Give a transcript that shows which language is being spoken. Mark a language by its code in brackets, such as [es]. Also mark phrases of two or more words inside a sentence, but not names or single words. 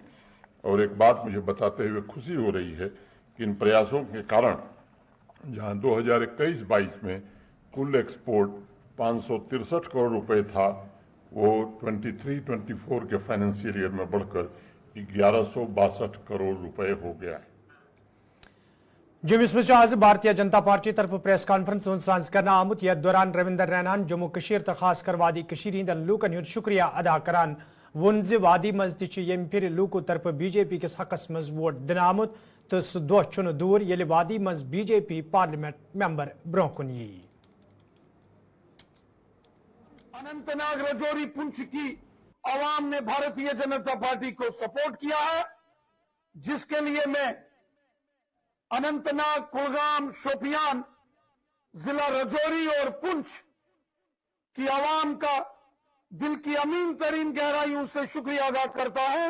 [hi] और एक बात मुझे बताते हुए खुशी हो रही है कि इन प्रयासों के कारण जहां 2021-22 में कुल एक्सपोर्ट 563 करोड़ रुपए था, वो 23-24 के [en] financial year [hi] में बढ़कर 1162 करोड़ रुपए हो गया है। [ks] जम्मू में आज भारतीय जनता पार्टी तरफ [en] press conference [ks] सांस करना आमुत यथ दौरान रविंदर रैनान जम्मू कशीर तो खास कर वादी कशीर हिंदन लूकन हुंद शुक्रिया अदा करान वोन ज वादी मज यम फिर लूको तरफ बीजेपी किस हकस मज वोट दिन आमुत तो सह दह छुन दूर ये वादी मज बीजेपी [en] parliament member [ks] ब्रोह कुन यी। [hi] अनंतनाग, रजौरी, पुंछ की आवाम ने भारतीय जनता पार्टी को सपोर्ट किया है, जिसके लिए मैं अनंतनाग, कुलगाम, शोपियान, जिला रजौरी और पुंछ की आवाम का दिल की अमीन तरीन गहराइयों से शुक्रिया अदा करता हूं।